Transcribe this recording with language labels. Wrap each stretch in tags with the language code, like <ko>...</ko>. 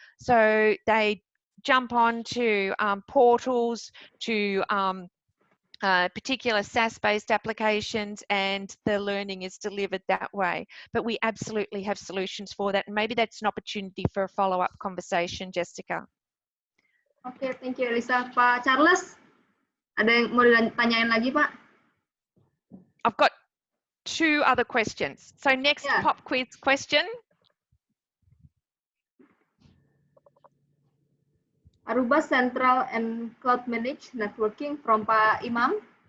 <en>So they jump on to portals, to particular SaaS-based applications, and the learning is delivered that way. But we absolutely have solutions for that, and maybe that's an opportunity for a follow-up conversation, Jessica. Oke, thank you, Elisa.</en> <id>Pak Charles, ada yang mau ditanyain lagi, Pak?</id> <en>I've got 2 other questions. So next pop quiz question. Aruba Central and Cloud Managed Networking from Pak Imam.</en>